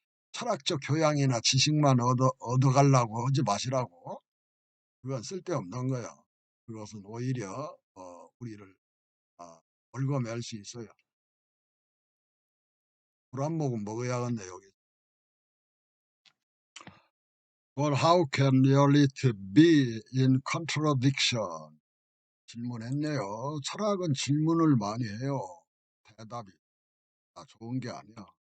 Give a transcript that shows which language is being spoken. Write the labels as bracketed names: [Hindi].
[Korean] 철학적 교양이나 지식만 얻어가려고 하지 마시라고. 그건 쓸데없는 거예요. 그것은 오히려 우리를 얽어맬 수 있어요. 물 한 모금 먹어야겠네 여기. [English] But how can reality be in contradiction? [Korean] 질문했네요. 철학은 질문을 많이 해요. 대답이 좋은 게 아니야.